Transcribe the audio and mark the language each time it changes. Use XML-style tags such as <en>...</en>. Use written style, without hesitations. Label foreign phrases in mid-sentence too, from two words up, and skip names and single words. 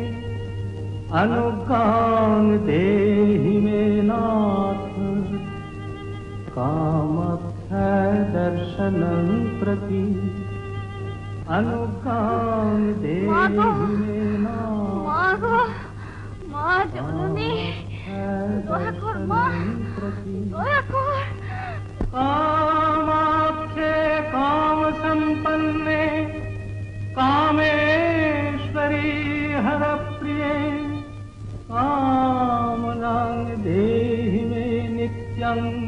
<sa>अनुज्ञां देहि मे नाथ कामाख्यादर्शनं प्रति अनुज्ञां देहि मे नाथ</sa> <bn>মা জননী দয়া কর মা দয়া কর</bn> <sa>कामाख्ये काम संपन्ने कामेश्वरी हर प्रिये कामनां देहि मे नित्यं</sa>